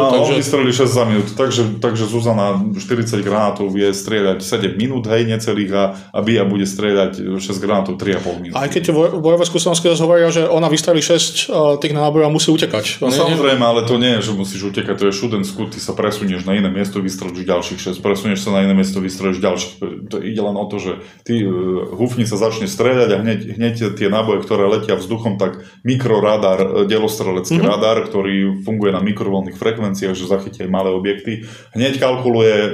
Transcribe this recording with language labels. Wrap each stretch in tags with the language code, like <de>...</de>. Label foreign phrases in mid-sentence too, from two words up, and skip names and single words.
<sk>On vystrelí 6 za minútu, takže Zuzana 40 granátov vie strieľať 7 minút, hej, necelých a BIA bude strieľať 6 granátov 3,5 minút. Aj keď bojové skúsenosti hovoria, že ona vystrelí 6 tých nábojov a musí utekať. No samozrejme, ale to nie je, že musíš utekať, to je</sk> <en>shoot and scoot,</en> <sk>ty sa presunieš na iné miesto, vystrelíš ďalších 6, presunieš sa na iné miesto, vystrelíš ďalších. To ide len o to, že ty húfnica začne strieľať a hneď tie náboje, ktoré letia vzduchom, tak mikroradar, delostrelecký radar, ktorý funguje na mikrovlnných frekvenciách, že zachytí aj malé objekty, hneď kalkuluje</sk>